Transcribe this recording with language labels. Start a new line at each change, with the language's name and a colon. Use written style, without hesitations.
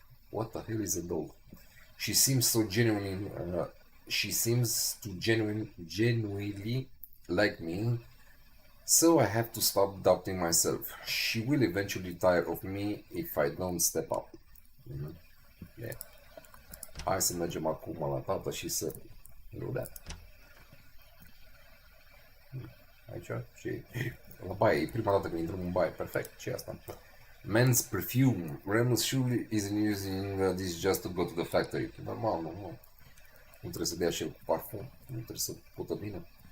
English: What the hell is a dolt? She seems so genuinely. She seems to genuinely like me. So I have to stop doubting myself. She will eventually tire of me if I don't step up. Yeah.
Romanian: Hai să mergem acum la tata și să rudea. Aici și la baie, e prima dată când intrăm în baie, perfect, ce asta?
English: Men's perfume. Remus surely isn't using this just to go to the factory.
Romanian: Normal, nu. Nu trebuie să dea și el cu parfum, nu trebuie să pută bine.